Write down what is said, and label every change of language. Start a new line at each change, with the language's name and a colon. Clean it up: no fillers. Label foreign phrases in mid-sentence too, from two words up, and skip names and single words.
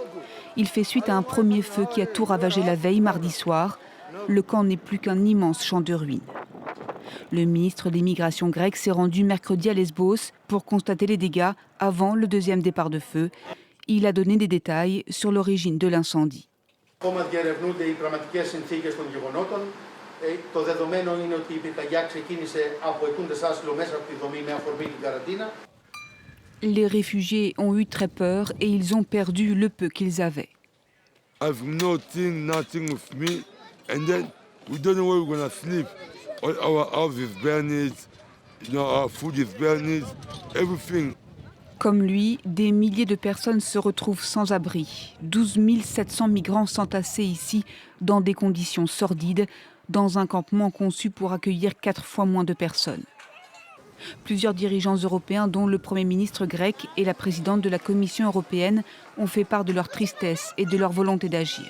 French: Il fait suite à un premier feu qui a tout ravagé la veille, mardi soir. Le camp n'est plus qu'un immense champ de ruines. Le ministre des Migrations grecques s'est rendu mercredi à Lesbos pour constater les dégâts avant le deuxième départ de feu. Il a donné des détails sur l'origine de l'incendie.
Greek: Το δεδομένο είναι ότι η πυρκαγιά ξεκίνησε από ετούντες άσυλο μέσα από τη δομή με αφορμή την καραντίνα.
French: Les réfugiés ont eu très peur et ils ont perdu le peu qu'ils avaient.
English: I've nothing with me, and then we don't know where we're gonna sleep. All our house is burned, our food is burned, everything.
French: Comme lui, des milliers de personnes se retrouvent sans abri. 12 700 migrants s'entassaient ici dans des conditions sordides, dans un campement conçu pour accueillir 4 fois moins de personnes. Plusieurs dirigeants européens, dont le Premier ministre grec et la présidente de la Commission européenne, ont fait part de leur tristesse et de leur volonté d'agir.